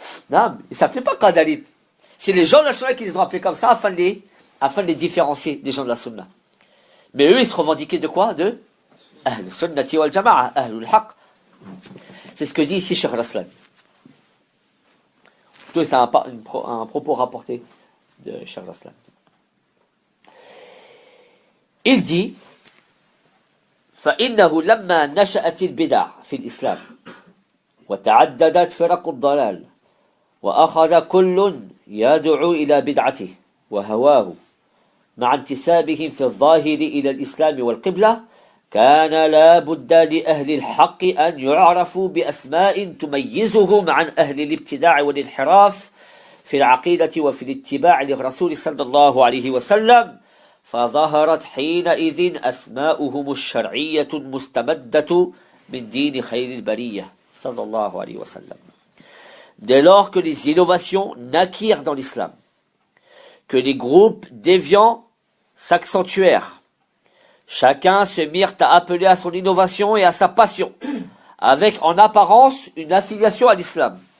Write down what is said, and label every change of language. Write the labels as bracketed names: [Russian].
[French] Non, ils ne s'appelaient pas Qadarit. C'est les gens de la Sunna qui les ont appelés comme ça afin de les différencier des gens de la Sunna. Mais eux, ils se revendiquaient de quoi? De Ahlus Sunnati wal Jama'a, Ahlul Haqq. C'est ce que dit ici Cheikh Raslan. C'est un propos rapporté de Cheikh Raslan. Il dit [Arabic] فإنه لما نشأت البدع في الإسلام وتعددت فرق الضلال وأخذ كل يدعو إلى بدعته وهواه مع انتسابهم في الظاهر إلى الإسلام والقبلة كان لا بد لأهل الحق أن يعرفوا بأسماء تميزهم عن أهل الابتداع والانحراف في العقيدة وفي الاتباع للرسول صلى الله عليه وسلم فظهرت حينئذ أسماؤهم الشرعية المستمدة من دين خير البرية صلى الله عليه وسلم. [French] Dès lors que les innovations naquirent dans l'islam, que les groupes déviants s'accentuèrent, chacun se mirent à appeler à son innovation et à sa passion, avec en apparence une affiliation à l'islam.